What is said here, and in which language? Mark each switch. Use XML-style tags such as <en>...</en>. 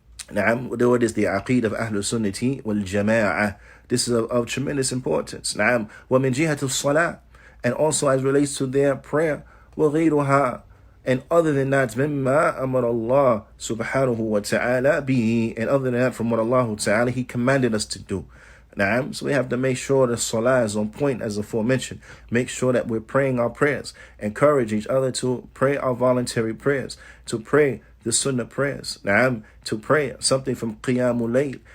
<en>What is the Aqeedah of Ahlul Sunnati wal Jama'ah? This is of tremendous importance.</en> <ar>وَمِنْ جِهَةِ الصَّلَاةِ,</ar> <en>and also as relates to their prayer,</en> <ar>وَغَيْرُهَا,</ar> <en>And other than that,</en> <ar>مِمَّا أَمَرَ اللَّهُ سُبْحَانَهُ وَتَعَالَى بِهِ.</ar> <en>And other than that, from what Allah Ta'ala, He commanded us to do. So we have to make sure the salah is on point as aforementioned. Make sure that we're praying our prayers. Encourage each other to pray our voluntary prayers. To pray the sunnah prayers. To pray something from Qiyamul Layl.</en>